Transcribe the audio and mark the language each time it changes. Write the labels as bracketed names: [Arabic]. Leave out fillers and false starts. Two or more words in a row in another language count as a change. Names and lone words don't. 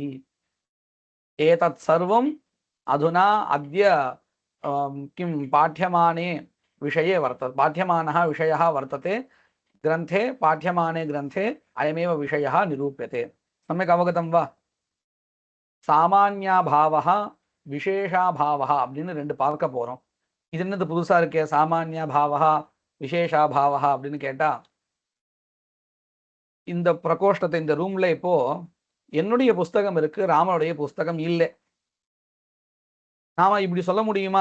[Sanskrit] एतत् सर्वम् अधुना अद्य किं पाठ्यमाने विषये वर्तते, पाठ्यमानः विषयः वर्तते ग्रन्थे, पाठ्यमाने ग्रन्थे अयमेव विषयः निरूप्यते। सम्यक् अवगतं वा? सामान्याभावः [Tamil] விசேஷாபாவா அப்படின்னு ரெண்டு பார்க்க போறோம். இது என்னது புதுசா இருக்கே, சாமான்யபாவா விசேஷாபாவா அப்படின்னு கேட்டா, இந்த பிரகோஷ்டத்தை, இந்த ரூம்ல இப்போ என்னுடைய புஸ்தகம் இருக்கு, ராமனுடைய புஸ்தகம் இல்லை. நாம இப்படி சொல்ல முடியுமா?